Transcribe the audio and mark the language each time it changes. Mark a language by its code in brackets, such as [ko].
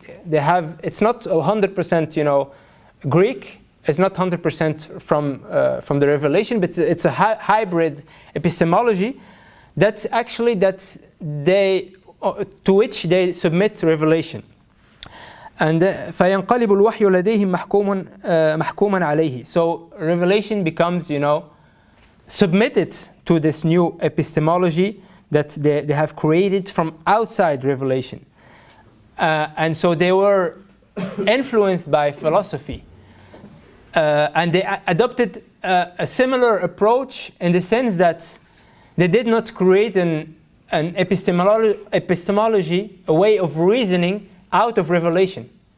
[en] It's not 100% Greek. It's not 100% from the revelation, but it's a hybrid epistemology to which they submit revelation. And [ar] فينقلب الوحي لديهم محكوما عليه. [en] So revelation becomes submitted to this new epistemology that they have created from outside revelation. And so they were influenced by philosophy, and they adopted a similar approach in the sense that they did not create an epistemology, a way of reasoning out of revelation.